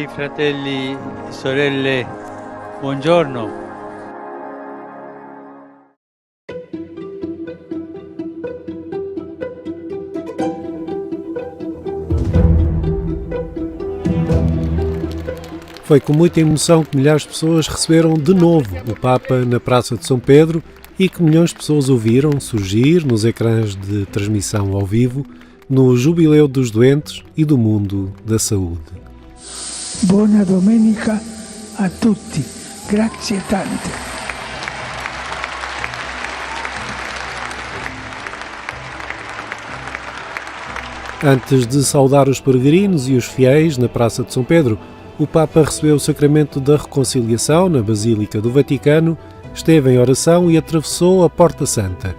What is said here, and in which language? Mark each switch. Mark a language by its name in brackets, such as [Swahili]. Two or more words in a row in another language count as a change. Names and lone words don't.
[Italian] fratelli e sorelle, buongiorno. [Portuguese] Foi com muita emoção que milhares de pessoas receberam de novo o Papa na Praça de São Pedro e que milhões de pessoas ouviram surgir nos ecrãs de transmissão ao vivo no Jubileu dos Doentes e do Mundo da Saúde. [Italian] Buona domenica a tutti, grazie tante. [Portuguese] Antes de saudar os peregrinos e os fiéis na Praça de São Pedro, o Papa recebeu o sacramento da reconciliação na Basílica do Vaticano, esteve em oração e atravessou a Porta Santa.